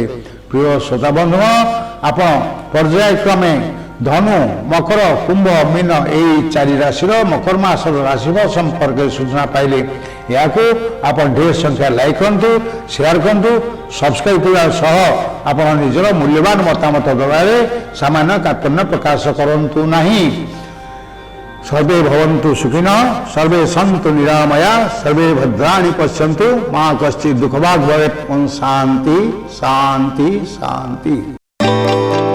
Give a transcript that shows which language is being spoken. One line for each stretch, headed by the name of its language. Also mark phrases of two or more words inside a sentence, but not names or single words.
Odia: ପ୍ରିୟ ଶ୍ରୋତା ବନ୍ଧୁଗଣ, ଆପଣ ପର୍ଯ୍ୟାୟକ୍ରମେ ଧନୁ, ମକର, କୁମ୍ଭ, ମୀନ ଏହି 4 ରାଶିର ମକର ମାସର ରାଶିଫଳ ସମ୍ପର୍କରେ ସୂଚନା ପାଇଲେ ଏହାକୁ ଆପଣ ଢେର ସଂଖ୍ୟା ଲାଇକ୍ କରନ୍ତୁ, ସେୟାର କରନ୍ତୁ, ସବସ୍କ୍ରାଇବ୍ କରିବା ସହ ଆପଣ ନିଜର ମୂଲ୍ୟବାନ ମତାମତ ଦେବାରେ ସାମାନ୍ୟ କାର୍ପଣ୍ୟ ପ୍ରକାଶ କରନ୍ତୁ ନାହିଁ।
Sanskrit: सर्वे भवन्तु सुखिनः, सर्वे सन्तु निरामया, सर्वे भद्राणि पश्यन्तु, मा कश्चित् दुःखभाग् भवेत्। ओम शान्ति शान्ति शान्ति।